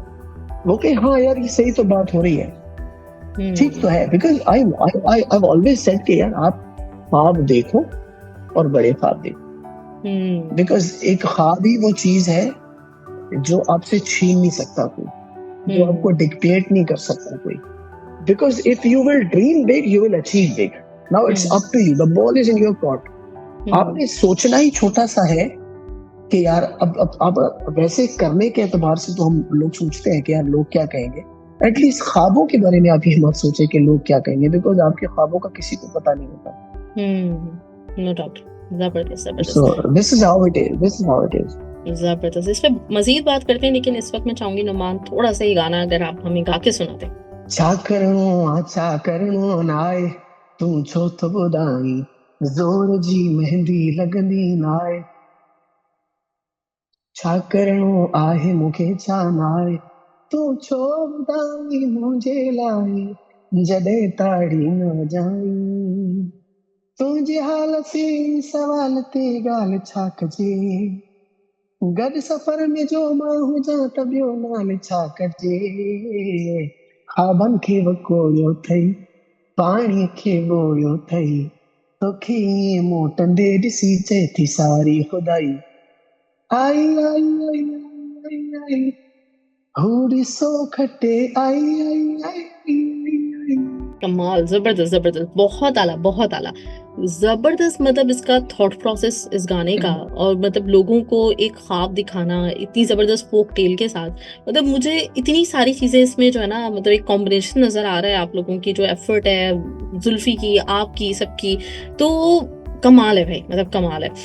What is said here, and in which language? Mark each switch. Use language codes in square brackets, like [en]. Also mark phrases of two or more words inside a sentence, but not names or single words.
[ur] وہ کہ ہاں یار یہ صحیح تو بات ہو رہی ہے، ٹھیک تو ہے. [en] because I I always said [ur] کہ یار آپ خواب دیکھو اور بڑے خواب دیکھو، بیکاز ایک خواب ہی وہ چیز ہے جو آپ سے چھین نہیں سکتا کوئی، جو آپ کو ڈکٹیٹ نہیں کر سکتا کوئی. [en] Because if you will dream big you will achieve big. Now it's up to you, the ball is in your court. [ur] آپ نے سوچنا ہی چھوٹا سا ہے کہ یار اب ویسے کرنے کے اعتبار سے تو ہم لوگ سوچتے ہیں کہ یار لوگ کیا کہیں گے. ایٹ لیسٹ خوابوں کے بارے میں آپ یہ مت سوچے کہ لوگ کیا کہیں گے، بیکاز آپ کے خوابوں کا کسی کو پتا نہیں ہوتا. [en] no doubt, जबरदस्त। So this is how it is. [ur] जबरदस्त। اس پہ مزید بات کرتے ہیں، لیکن اس وقت میں چاہوں گی نعمان تھوڑا سا ہی گانا اگر آپ ہمیں گا کے سنا دیں. [sd] छा करणो नाए तू छो तो बुधाई जोर जी मेहंदी लगनी नाए, छा करणो आहे मूंखे छा नाए तू छो बुधाई मुझे लाए जडे ताड़ी न जाई, तुझे हाल से सवाल ते गाल छा कजे, गॾु सफ़र में जो मां हुजां त ॿियो नाल छा कजे, ख़्वाबनि खे वकोड़ियो अथई पाणीअ खे ॻोड़ियो अथई, तोखे ईअं मोटंदे ॾिसी चए थी सारी खुदाई, आई आई आई आई आई होड़ी सो खटे आई आई आई आई। [ur] کمال، زبردست زبردست، بہت اعلیٰ بہت اعلیٰ، زبردست. مطلب اس کا [en] thought process [ur] اس گانے کا، اور مطلب لوگوں کو ایک خواب دکھانا اتنی زبردست [en] folk tale [ur] کے ساتھ، مطلب مجھے اتنی ساری چیزیں اس میں جو ہے نا، مطلب ایک کمبینیشن نظر آ رہا ہے آپ لوگوں کی، جو ایفرٹ ہے زلفی کی، آپ کی، سب کی، تو کمال ہے بھائی، مطلب کمال ہے.